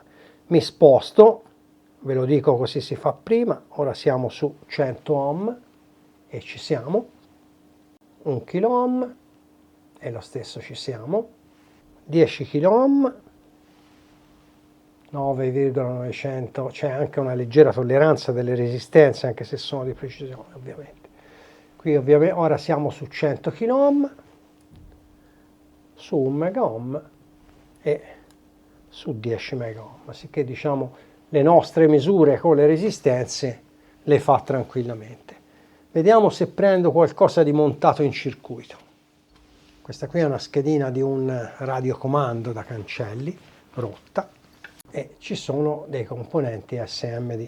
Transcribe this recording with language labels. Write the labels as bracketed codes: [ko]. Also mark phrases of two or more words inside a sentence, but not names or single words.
[it] Mi sposto, ve lo dico così si fa prima, ora siamo su 100 ohm e ci siamo, 1 kilo ohm e lo stesso ci siamo, 10 kilo ohm, 9,900, c'è anche una leggera tolleranza delle resistenze, anche se sono di precisione ovviamente. Qui ovviamente ora siamo su 100 kilo ohm, su 1 mega ohm e su 10 megaohm, sicché diciamo le nostre misure con le resistenze le fa tranquillamente. Vediamo se prendo qualcosa di montato in circuito. Questa qui è una schedina di un radiocomando da cancelli, rotta, e ci sono dei componenti SMD.